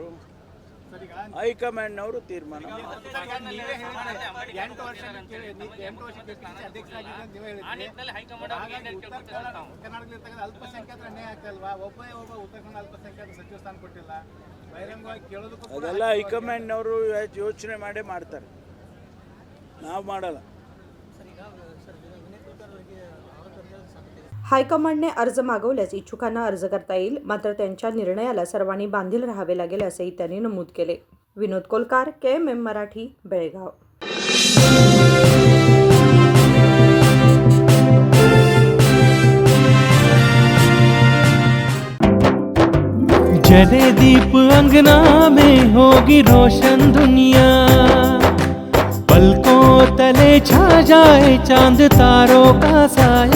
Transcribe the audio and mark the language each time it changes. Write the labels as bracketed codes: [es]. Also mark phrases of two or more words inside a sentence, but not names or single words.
[kn] ಹೈಕಮಾಂಡ್ನವರು ತೀರ್ಮಾನ ಅದೆಲ್ಲ ಹೈಕಮಾಂಡ್ನವರು ಯೋಚನೆ ಮಾಡೇ ಮಾಡ್ತಾರೆ, ನಾವು ಮಾಡಲ್ಲ. [mr] हायकमांडने अर्ज मागवल्यास इच्छुकांना अर्ज करता येईल. मात्र त्यांच्या निर्णयाला सर्वांनी बांधील राहावे लागेल असेही त्यांनी नमूद केले. विनोद कोलकार, KMM मराठी, बेळगाव. [hi] जले दीप अंगना में होगी रोशन दुनिया, पलकों तले छा जाए चांद तारों का साया,